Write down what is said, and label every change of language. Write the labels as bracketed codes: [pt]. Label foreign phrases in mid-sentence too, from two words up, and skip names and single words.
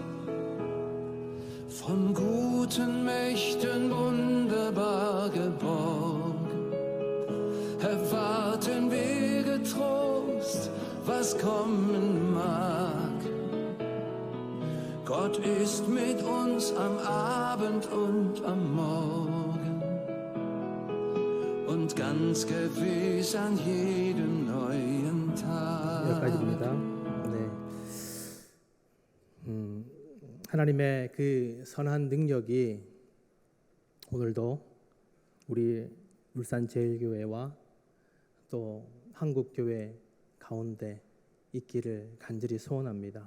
[de] Von guten Mächten wunderbar geborgen, erwarten wir getrost, was kommen mag. Gott ist mit uns am Abend und am Morgen und ganz gewiss an jedem neuen Tag. [ko] 여기까지입니다. 네. 하나님의 그 선한 능력이 오늘도 우리 울산제일교회와 또 한국교회 가운데 있기를 간절히 소원합니다.